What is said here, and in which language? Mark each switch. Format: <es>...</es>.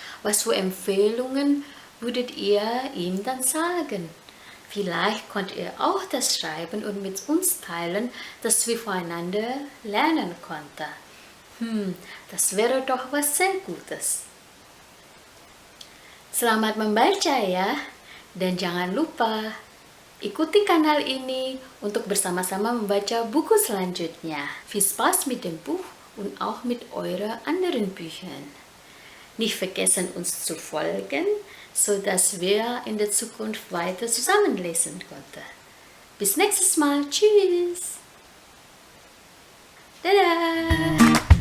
<de>Was für Empfehlungen würdet ihr ihm dann sagen? Vielleicht könnt ihr auch das schreiben und mit uns teilen, dass wir voneinander lernen konnten. Das wäre doch was sehr Gutes.</de> <id>Selamat membaca ya, dan jangan lupa ikuti kanal ini untuk bersama-sama membaca buku selanjutnya.</id> <de>Viel Spaß mit dem Buch und auch mit euren anderen Büchern. Nicht vergessen, uns zu folgen, sodass wir in der Zukunft weiter zusammenlesen konnten. Bis nächstes Mal. Tschüss. Dadah.</de>